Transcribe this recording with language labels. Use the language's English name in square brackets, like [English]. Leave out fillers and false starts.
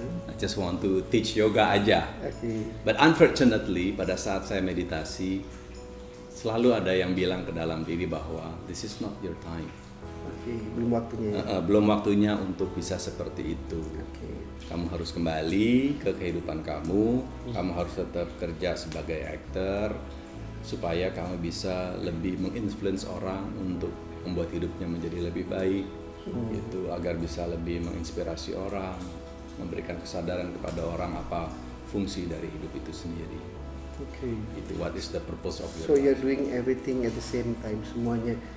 [English] I just want to teach yoga [Indonesian] aja. [English] But unfortunately [Indonesian] pada saat saya meditasi selalu ada yang bilang ke dalam diri bahwa [English] this is not your time. [Indonesian] Belum waktunya. Belum waktunya untuk bisa seperti itu. Kamu harus kembali ke kehidupan kamu. Kamu harus tetap kerja sebagai aktor supaya kamu bisa lebih menginfluence orang untuk membuat hidupnya menjadi lebih baik, gitu, agar bisa lebih menginspirasi orang, memberikan kesadaran kepada orang apa fungsi dari hidup itu sendiri. Itu [English] what is the purpose of your life. So you're doing everything at the same time, [Indonesian] semuanya